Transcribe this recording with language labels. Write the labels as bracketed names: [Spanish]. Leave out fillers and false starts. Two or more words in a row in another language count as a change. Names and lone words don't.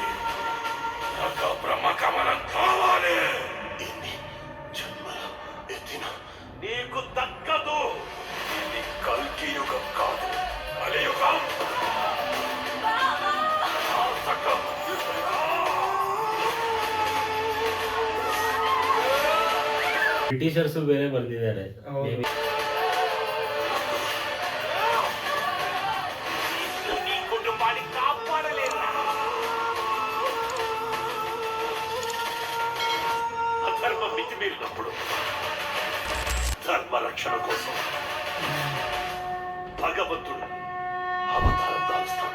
[Telugu] నాకు ఆ బ్రహ్మ కమలం కావాలి. ఇన్ని జన్మల ఎత్తిన నీకు దక్కదు. ఇది కల్కి యుగం కాదు, కలియుగం. నాటకం. [Kannada] ಬ್ರಿಟಿಷರ್ಸ್ ಬೇರೆ ಬರ್ದಿದ್ದಾರೆ. [Telugu] నీ కుటుంబాన్ని కాపాడలేదా? అధర్మం మితిమీరినప్పుడు ధర్మ రక్షణ కోసం భగవంతుడు అవతారం దాల్స్తాడు.